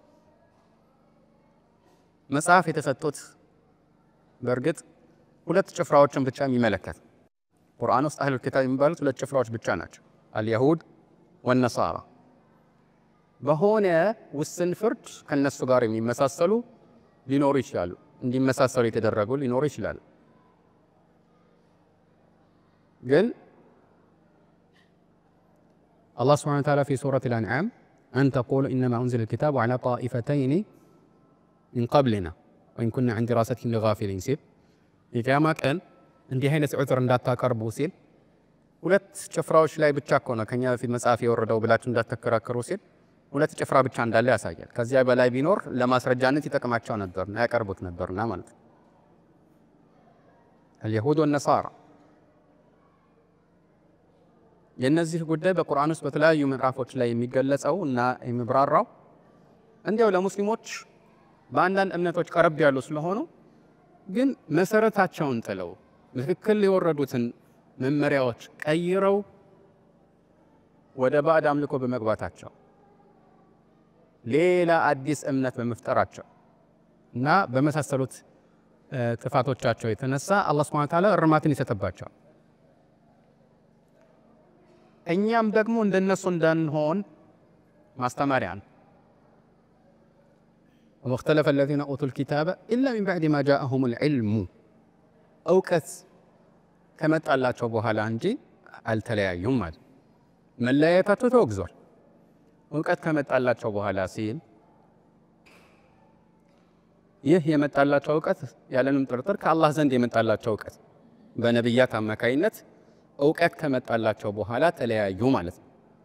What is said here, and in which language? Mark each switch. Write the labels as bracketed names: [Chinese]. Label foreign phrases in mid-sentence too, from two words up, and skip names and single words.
[Amharic] መጽሐፍ የተሰጡት በእርግጥ ሁለት ጭፍራዎችን ብቻ የሚመለከት ቁርአን ውስጥ [Arabic] أهل الكتاب [Amharic] የሚባሉት ሁለት ጭፍራዎች ብቻ ናቸው፣ [Arabic] اليهود والنصارى። [Amharic] በሆነ ውስን ፍርድ ከነሱ ጋር የሚመሳሰሉ ሊኖሩ ይችላሉ፣ እንዲመሳሰሉ የተደረጉ ሊኖሩ ይችላሉ። ግን አላህ [Arabic] سبحانه وتعالى في سورة الأنعام أن تقول إنما أنزل الكتاب على طائفتين من قبلنا وإن كنا عن دراستهم لغافلين [Amharic] ሲል የቂያማ ቀን እንዲህ አይነት ዑዝር እንዳታቀርቡ ሲል ሁለት ጭፍራዎች ላይ ብቻ እኮ ነው ከኛ በፊት መጽሐፍ የወረደው ብላችሁ እንዳትከራከሩ ሲል ሁለት ጭፍራ ብቻ እንዳለ ያሳያል። ከዚያ በላይ ቢኖር ለማስረጃነት ይጠቅማቸው ነበርና ያቀርቡት ነበርና ማለት ነው። [Arabic] اليهود والنصارى [Amharic] የነዚህ ጉዳይ በቁርአን ውስጥ በተለያዩ ምዕራፎች ላይ የሚገለጸው እና የሚብራራው እንዲያው ለሙስሊሞች በአንዳንድ እምነቶች ቀረብ ያሉ ስለሆኑ ግን መሰረታቸውን ጥለው ምክክል የወረዱትን መመሪያዎች ቀይረው ወደ ባዕድ አምልኮ በመግባታቸው ሌላ አዲስ እምነት በመፍጠራቸው እና በመሳሰሉት ጥፋቶቻቸው የተነሳ አላህ [Arabic] سبحانه وتعالى [Amharic] እርማትን ይሰጥባቸዋል። እኛም ደግሞ እንደነሱ እንዳንሆን ማስተማሪያ ነው። [Arabic] واختلف الذين اوتوا الكتاب الا من بعد ما جاءهم العلم [Amharic] እውቀት ከመጣላቸው በኋላ እንጂ አልተለያዩም ማለት መለያየታቸው ተወግዟል። እውቀት ከመጣላቸው በኋላ ሲል ይህ የመጣላቸው እውቀት ያለንም ጥርጥር ከአላህ ዘንድ የመጣላቸው እውቀት በነብያት አማካይነት እውቀት ከመጣላቸው በኋላ ተለያዩ ማለት ነው።